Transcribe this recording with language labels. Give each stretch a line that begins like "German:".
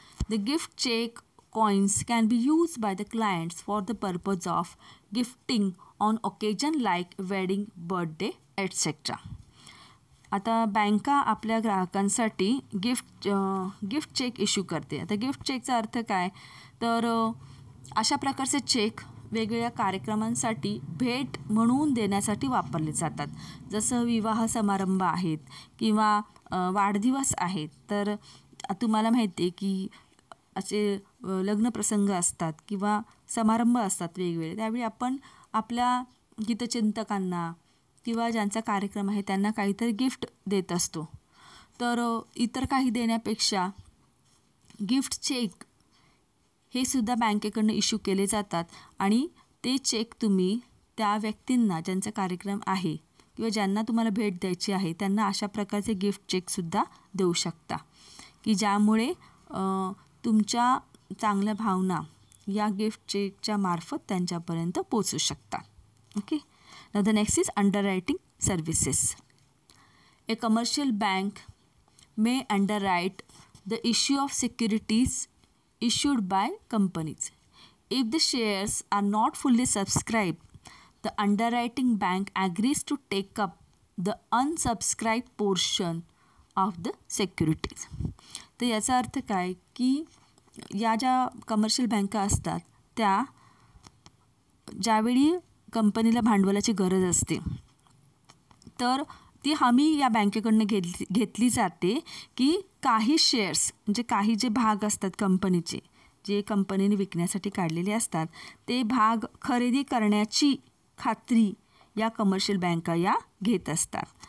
English: The gift cheque coins can be used by the clients for the purpose of gifting on occasion like wedding, birthday, etc.
Marathi: आता बँका आपल्या ग्राहकांसाठी gift check issue करते. आता gift चेकचा अर्थ काय, तर अशा प्रकारचे चेक वेगवेगळ्या कार्यक्रमांसाठी भेट म्हणून देण्यासाठी वापरले जातात. जसं विवाह समारंभ आहेत किंवा वाढदिवस आहेत, तर तुम्हाला माहिती आहे की असे लग्नप्रसंग असतात किंवा समारंभ असतात वेगवेगळे, त्यावेळी आपण आपल्या हितचिंतकांना किंवा ज्यांचा कार्यक्रम आहे त्यांना काहीतरी गिफ्ट देत असतो. तर इतर काही देण्यापेक्षा गिफ्ट चेक हे सुद्धा बँकेकडून इश्यू केले जातात आणि ते चेक तुम्ही त्या व्यक्तींना ज्यांचा कार्यक्रम आहे किंवा ज्यांना तुम्हाला भेट द्यायची आहे त्यांना अशा प्रकारचे गिफ्ट चेकसुद्धा देऊ शकता की ज्यामुळे तुमच्या चांगल्या भावना या गिफ्ट चेकच्या मार्फत त्यांच्यापर्यंत पोचू शकतात. Okay.
English: Now the next is underwriting services. A commercial bank may underwrite the issue of securities issued by companies. If the shares are not fully subscribed, the underwriting bank agrees to take up the unsubscribed portion of the securities.
Marathi: तर याचा अर्थ काय की या ज्या commercial बँका असतात त्या ज्यावेळी कंपनीला भांडवलाची गरज असते तर ती हमी या बँकेकडनं घेतली जाते की काही शेअर्स म्हणजे काही जे भाग असतात कंपनीचे जे कंपनीने विकण्यासाठी काढलेले असतात ते भाग खरेदी करण्याची खात्री या कमर्शियल बँका या घेत असतात.